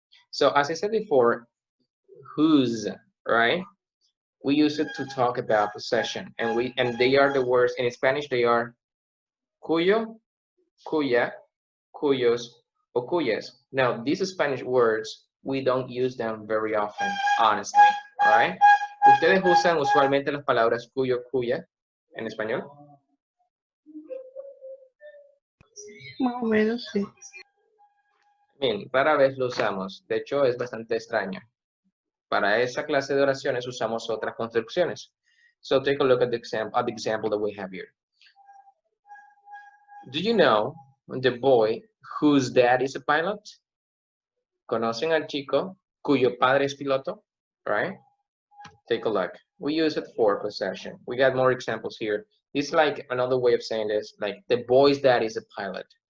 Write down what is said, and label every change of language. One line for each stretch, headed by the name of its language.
English: So as I said before, whose, right? We use it to talk about possession, and they are the words in Spanish. They are cuyo, cuya, cuyos, or cuyas. Now these Spanish words we don't use them very often, honestly, right?
Spanish: ¿Ustedes usan usualmente las palabras cuyo, cuya en español? Más o menos, sí. Bien, rara vez lo usamos. De hecho, es bastante extraño. Para esa clase de oraciones usamos otras construcciones.
English: So take a look at the example that we have here. Do you know the boy whose dad is a pilot?
Spanish: ¿Conocen al chico cuyo padre es piloto?
English: Right? Take a look. We use it for possession. We got more examples here. It's like another way of saying this, like the boy's dad is a pilot.